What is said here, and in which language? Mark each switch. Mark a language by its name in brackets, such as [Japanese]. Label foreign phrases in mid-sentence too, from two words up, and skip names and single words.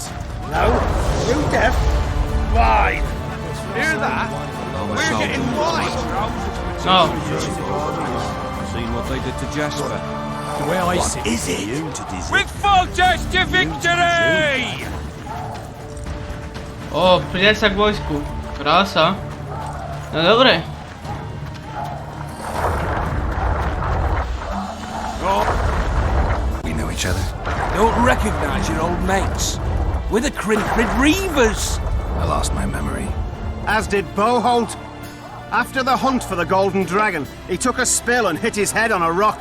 [English] No, you deaf? Fine. Hear that? We're getting wide. No. Seen what they did to Jasper. The way I see Is it? With Foltest to victory! [Slovak] O, pridať sa k vojsku. Krása. No dobre. [English] We know each other. Don't recognise your old mates. We're the Crinfrid Reavers. I lost my memory. As did Boholt. After the hunt for the Golden Dragon, he took a spill and hit his head on a rock.